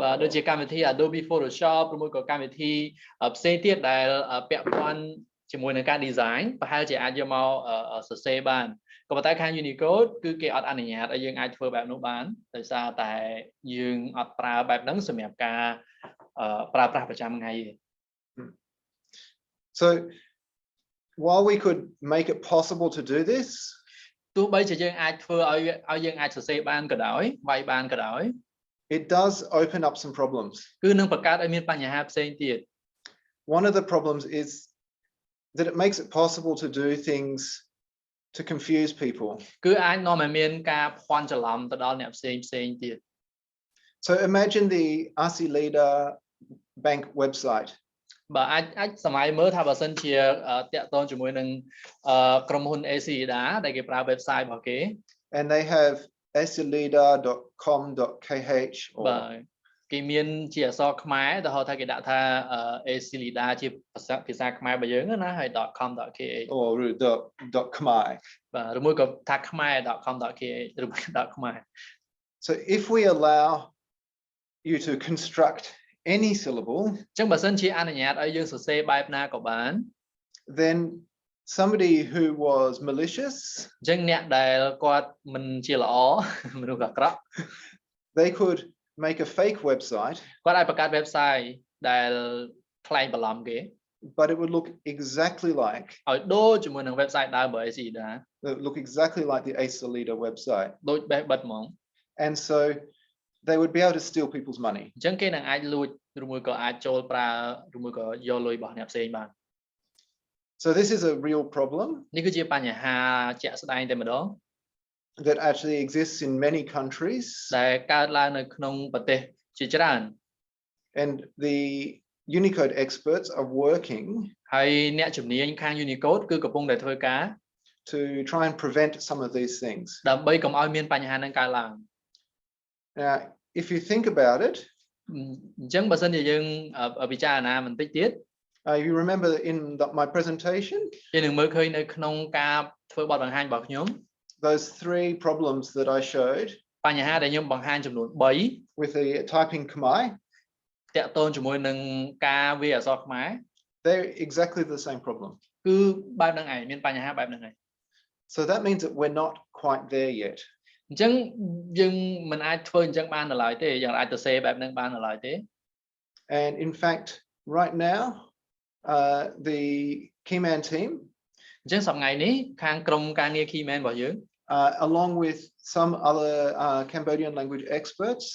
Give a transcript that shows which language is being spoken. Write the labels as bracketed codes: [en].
[km] បាទដូចជាកម្មវិធី Adobe Photoshop ឬមួយក៏កម្មវិធីផ្សេងទៀតដែលពាក់ព័ន្ធជាមួយនឹងការ design ប្រហែលជាអាចយកមកសរសេរបានក៏ប៉ុន្តែខាង Unicode គឺគេអត់អនុញ្ញាតឲ្យយើងអាចធ្វើបែបនោះបានដោយសារតែយើងអត់ប្រើបែបហ្នឹងសម្រាប់ការប្រើប្រាស់ប្រចាំថ្ងៃទេ [en] So while we could make it possible to do this [km] ទោះបីជាយើងអាចធ្វើឲ្យយើងអាចសរសេរបានក៏ដោយវាយបានក៏ដោយ [en] it does open up some problems [km] គឺនឹងបង្កើតឲ្យមានបញ្ហាផ្សេងទៀត [en] One of the problems is that it makes it possible to do things to confuse people [km] គឺអាចនាំឲ្យមានការភ័ន្តច្រឡំទៅដល់អ្នកផ្សេងទៀត [en] So imagine the RC Leader bank website [km] បាទអាចសម័យមើលថាបើសិនជាតាក់ទងជាមួយនឹងក្រុមហ៊ុន AC Leader ដែលគេប្រើ website របស់គេ [en] and they have acleader.com.kh [km] បាទគេមានជាអក្សរខ្មែរទៅហៅថាគេដាក់ថា AC Leader ជាភាសាខ្មែររបស់យើងណាហើយ .com.kh [en] or .khmer [km] បាទឬមួយក៏ថា khmer.com.kh ឬមួយ .khmer [en] So if we allow you to construct any syllable [km] អញ្ចឹងបើសិនជាអនុញ្ញាតឲ្យយើងសរសេរបែបណាក៏បាន [en] then somebody who was malicious [km] អញ្ចឹងអ្នកដែលគាត់មិនជាល្អមនុស្សអាក្រក់ [en] they could make a fake website [km] គាត់អាចបង្កើត website ដែលខ្លែងបន្លំគេ [en] but it would look exactly like [km] ឲ្យដូចជាមួយនឹង website ដើមរបស់ AC Leader [en] look exactly like the AC Leader website [km] ដូចបេះបិទហ្មង [en] and so they would be able to steal people's money [km] អញ្ចឹងគេនឹងអាចលួចឬមួយក៏អាចចូលប្រើឬមួយក៏យកលុយរបស់អ្នកផ្សេងបាន [en] So this is a real problem [km] នេះគឺជាបញ្ហាជាក់ស្ដែងតែម្ដង [en] that actually exists in many countries [km] ដែលកើតឡើងនៅក្នុងប្រទេសជាច្រើន [en] and the Unicode experts are working [km] ហើយអ្នកជំនាញខាង Unicode គឺកំពុងតែធ្វើការ [en] to try and prevent some of these things [km] ដើម្បីកុំឲ្យមានបញ្ហាហ្នឹងកើតឡើង [en] Now if you think about it [km] អញ្ចឹងបើសិនជាយើងពិចារណាបន្តិចទៀត [en] you remember in my presentation [km] យើងនឹងមើលឃើញនៅក្នុងការធ្វើបទបង្ហាញរបស់ខ្ញុំ [en] those three problems that I showed [km] បញ្ហាដែលខ្ញុំបង្ហាញចំនួន3 [en] with the typing Khmer [km] តាក់ទងជាមួយនឹងការវាយអក្សរខ្មែរ [en] they're exactly the same problem [km] គឺបែបហ្នឹងឯងមានបញ្ហាបែបហ្នឹងឯង [en] So that means that we're not quite there yet [km] អញ្ចឹងយើងមិនអាចធ្វើអញ្ចឹងបាននៅឡើយទេយើងអាចទៅសេបែបហ្នឹងបាននៅឡើយទេ [en] And in fact right now the Keyman team [km] អញ្ចឹងសប្តាហ៍ថ្ងៃនេះខាងក្រុមការងារ Keyman របស់យើង [en] along with some other Cambodian language experts